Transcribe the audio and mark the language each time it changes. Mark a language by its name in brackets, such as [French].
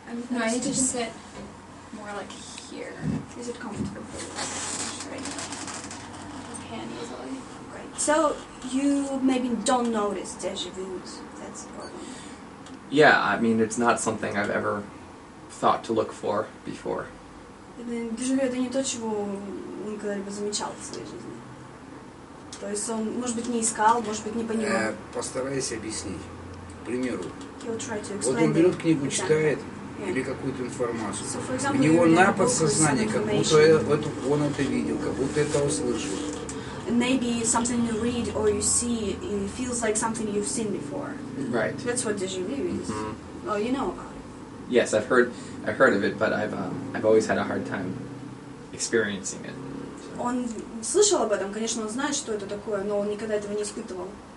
[English] No, I need to sit more like here. Is it comfortable for you? Straight. Hand easily. Great. So you maybe don't notice déjà vus. That's the problem. Yeah, I mean, it's not something I've ever thought to look for before. [Russian] Дежавю это не то, чего он когда-либо замечал в своей жизни. То есть он, может быть, не искал, может быть, не понимал. Постарайся объяснить. К примеру, Вот он берет книгу, читает или какую-то информацию. [English] So, example, [Russian] У него на подсознание, как будто он это видел, как будто это услышал. [English] Maybe something you read or you see, it feels like something you've seen before. Right. That's what déjà vu is. Mm-hmm. Oh, you know about it. Yes, I've heard of it, but I've always had a hard time experiencing it. So. [Russian] Он слышал об этом, конечно, он знает, что это такое, но он никогда этого не испытывал.